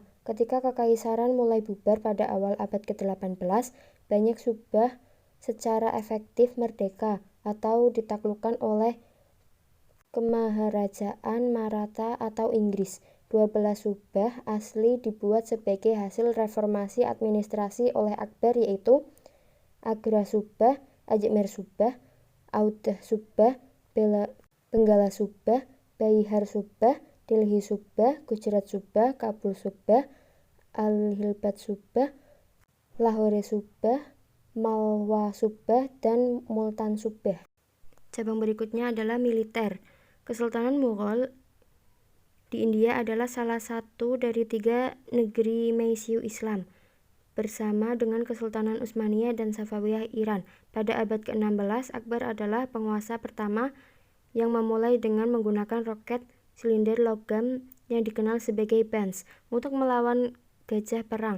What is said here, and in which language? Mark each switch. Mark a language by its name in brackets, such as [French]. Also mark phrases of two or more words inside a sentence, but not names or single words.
[Indonesian] Ketika kekaisaran mulai bubar pada awal abad ke-18, banyak Subah secara efektif merdeka atau ditaklukkan oleh Kemaharajaan Maratha atau Inggris. 12 Subah asli dibuat sebagai hasil reformasi administrasi oleh Akbar, yaitu Agra Subah, Ajmer Subah, Audh Subah, Benggala Subah, Baihar Subah, Delhi Subah, Gujarat Subah, Kabul Subah, Al-Hilbat Subah, Lahore Subah, Malwa Subah, dan Multan Subah. Cabang berikutnya adalah militer. Kesultanan Mughal di India adalah salah satu dari 3 negeri Mesiu Islam, bersama dengan Kesultanan Utsmaniyah dan Safawiyah Iran. Pada abad ke-16, Akbar adalah penguasa pertama yang memulai dengan menggunakan roket silinder logam yang dikenal sebagai Bans untuk melawan gajah perang.